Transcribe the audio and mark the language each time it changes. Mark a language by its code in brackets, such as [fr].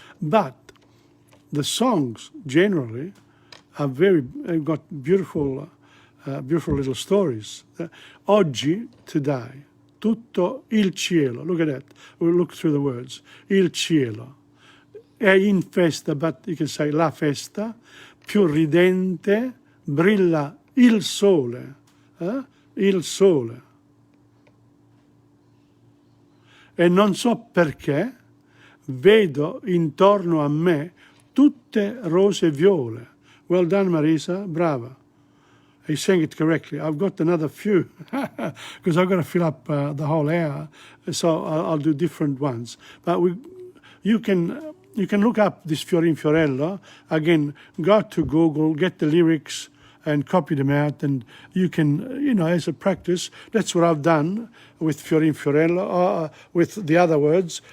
[en] But the songs generally are got beautiful little stories. [it] Oggi, [en] today, [it] tutto il cielo, [en] look at that, we'll look through the words, [it] il cielo, è in festa, [en] but you can say [it] la festa, più ridente, brilla il sole, il sole. E non so perché vedo intorno a me tutte rose e viole. [en] Well done, Marisa, brava. You sang it correctly. I've got another few because I've got to fill up the whole hour, so I'll do different ones. But you can look up this Fiorin Fiorello. Again, go to Google, get the lyrics and copy them out, and you can, as a practice, that's what I've done with Fiorin Fiorello, with the other words.